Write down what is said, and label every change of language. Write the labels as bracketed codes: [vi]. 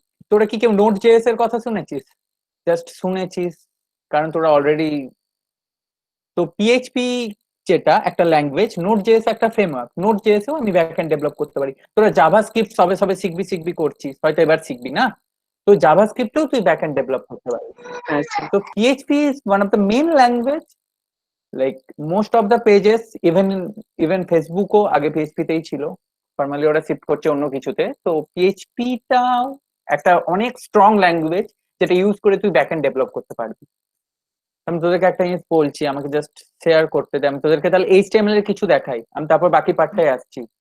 [bn] তোরা কি কেউ নোট জেএস এর কথা শুনেছিস? জাস্ট শুনেছিস, কারণ তোরা অলরেডি। তো পিএইচপি যেটা একটা ল্যাঙ্গুয়েজ, নোট জেএস একটা ফ্রেমওয়ার্ক। নোট জেএস এও আমি ব্যাকএন্ড ডেভেলপ করতে পারি। তোরা জাভাস্ক্রিপ্ট সবে সবে শিখবি করছিস, হয়তো এবার শিখবি না, তো জাভাস্ক্রিপ্টেও তুই ব্যাকএন্ড ডেভেলপ করতে পারিস। হ্যাঁ sir. [en] So PHP is one of the main language. Like most of the pages, even [bn] Facebook ও আগে PHP তেই ছিল, ফর্মালি ওরা শিফট করছে অন্য কিছুতে। তো PHP টা একটা অনেক স্ট্রং ল্যাঙ্গুয়েজ, যেটা ইউজ করে তুই ব্যাকএন্ড ডেভেলপ করতে পারবি। আমি তোদেরকে একটা জিনিস বলছি, আমাকে জাস্ট শেয়ার করতে দে, আমি তোদেরকে তাহলে এইচটিএমএল এর কিছু দেখাই, আমি তারপর বাকি পার্টটাই আসছি।